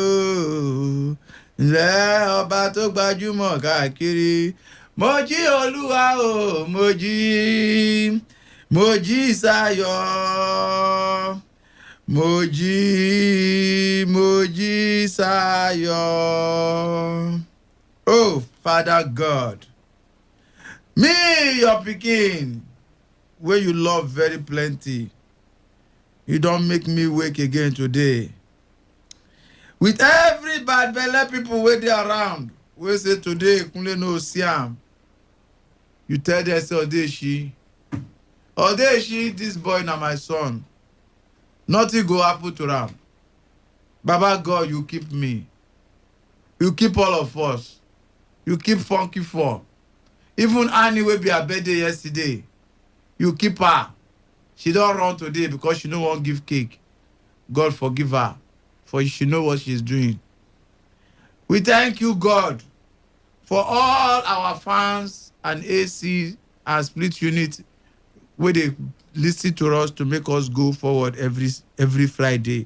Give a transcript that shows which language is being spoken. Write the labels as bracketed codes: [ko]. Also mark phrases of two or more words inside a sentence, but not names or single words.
[yo] Ǹlẹ́ ọba tó gbajúmọ̀ káàkiri. Mo jí Olúwa o, mo jí sáyọ̀. Mo jí sáyọ̀. [pcm] Oh, Father God, me, your pikin, wey you love very plenty, you don make me wake again today. With every bad belle people wey dey around, wey say today Kunle no see am, you tell them say Odeshi, this boy na my son. Nothing go happen to am. Baba God, you keep me. You keep all of us. You keep Funky 4. Even Annie wey be her birthday yesterday, you keep her. She don run today because she no wan give cake. God forgive her, for she know what she's doing. We thank you, God, for all our fans and AC and split unit where they listen to us to make us go forward every Friday.